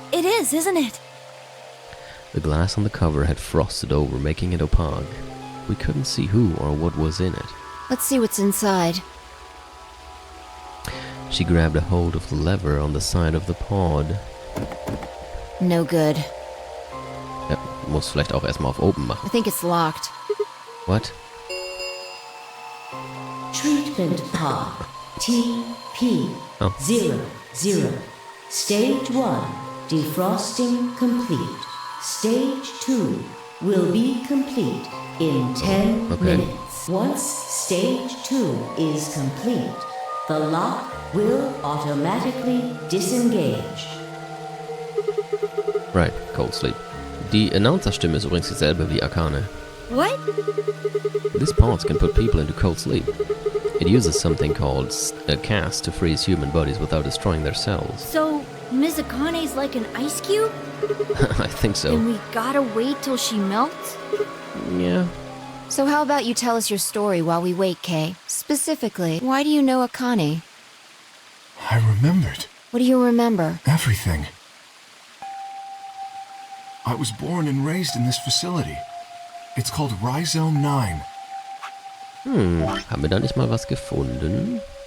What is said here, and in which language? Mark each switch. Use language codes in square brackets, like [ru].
[en] It is, isn't it? The glass on the cover had frosted over, making it opaque. We couldn't see who or what was in it. Let's see what's inside. She grabbed a hold of the lever on the side of the pod. No good. [de] Ja, muss vielleicht auch erstmal auf Open machen. [en] I think it's locked. What? Treatment pod TP Oh. 00. Stage 1 defrosting complete. Stage 2 will be complete in 10 Okay. minutes. Once stage 2 is complete, the lock will automatically disengage. Right, Cold Sleep. [de] Die Announcer-Stimme ist übrigens dieselbe wie Akane. [en] What? This pod can put people into cold sleep. It uses something called a cast to freeze human bodies without destroying their cells. So, Ms. Akane's like an ice cube? I think so. And we gotta wait till she melts? Yeah. So how about you tell us your story while we wait, Kay? Specifically, why do you know Akane? I remembered. What do you remember? Everything. I was born and raised in this facility. It's called Rhizome 9. [de] Haben wir da nicht mal was gefunden?